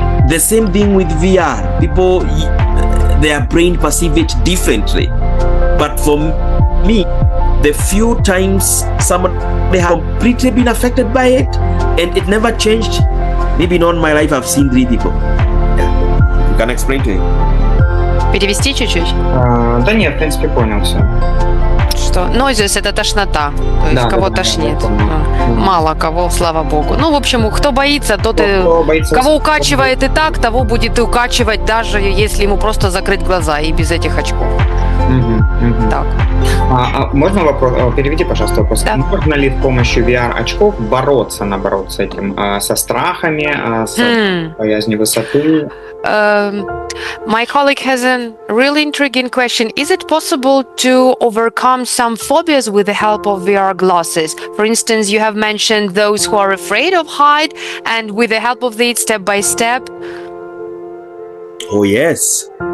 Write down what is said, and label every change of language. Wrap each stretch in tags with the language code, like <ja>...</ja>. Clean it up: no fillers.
<en>The same thing with VR. People, their brain perceive it differently. But for me, the few times somebody has completely been affected by it and it never changed, maybe in all my life I've seen 3 people. Yeah. You can explain to him.</en> <ru>Перевести чуть-чуть? Да нет, в принципе, понял все. Что? Noise — это тошнота. То есть Да, кого да, тошнит. да, да. Мало кого, слава богу. Ну, в общем, кто боится, тот и... Кто боится- Кого укачивает и так, того будет и укачивать, даже если ему просто закрыть глаза и без этих очков. Мгм, мгм. Так. Можно вопрос? Переведи, пожалуйста, вопрос. Да. Можно ли с помощью VR-очков бороться, наоборот, с этим, со страхами, с боязнью высоты?</ru> <en>My colleague has a really intriguing question. Is it possible to overcome some phobias with the help of VR glasses? For instance, you have mentioned those who are afraid of height, and with the help of it, step by step. Oh yes.</en>